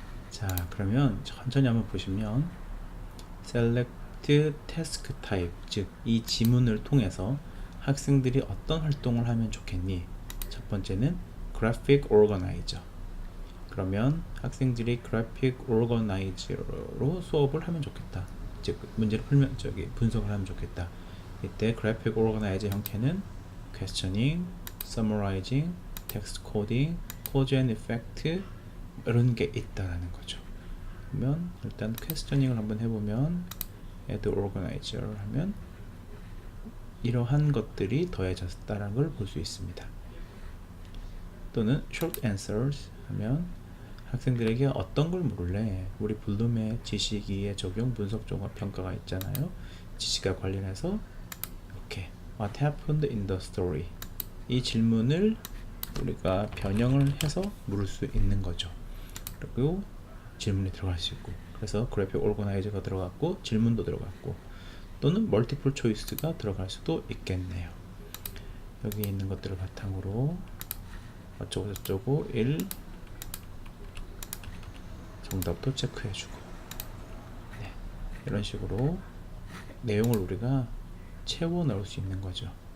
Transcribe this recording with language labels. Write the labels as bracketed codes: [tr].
[ko] 자, 그러면 천천히 한번 보시면 [en] select task type, [ko] 즉 이 지문을 통해서 학생들이 어떤 활동을 하면 좋겠니? 첫 번째는 graphic organizer. 그러면 학생들이 graphic organizer로 수업을 하면 좋겠다. 즉 문제를 풀면 분석을 하면 좋겠다. 이때 graphic organizer 형태는 questioning, summarizing, text coding, cause and effect 이런 게 있다라는 거죠. 그러면 일단 퀘스처닝을 한번 해보면 add organizer 하면 이러한 것들이 더해졌다는 걸 볼 수 있습니다. 또는 short answers 하면 학생들에게 어떤 걸 물을래? 우리 블룸의 지식이의 적용 분석 종합 평가가 있잖아요. 지식과 관련해서 이렇게 [en] What happened in the story? [ko] 이 질문을 우리가 변형을 해서 물을 수 있는 거죠. 그리고 질문이 들어갈 수 있고, 그래서 그래픽 오르거나이저가 들어갔고 질문도 들어갔고 또는 멀티플 초이스가 들어갈 수도 있겠네요. 여기 있는 것들을 바탕으로 어쩌고 저쩌고 1 정답도 체크해주고, 네, 이런 식으로 내용을 우리가 채워 넣을 수 있는 거죠.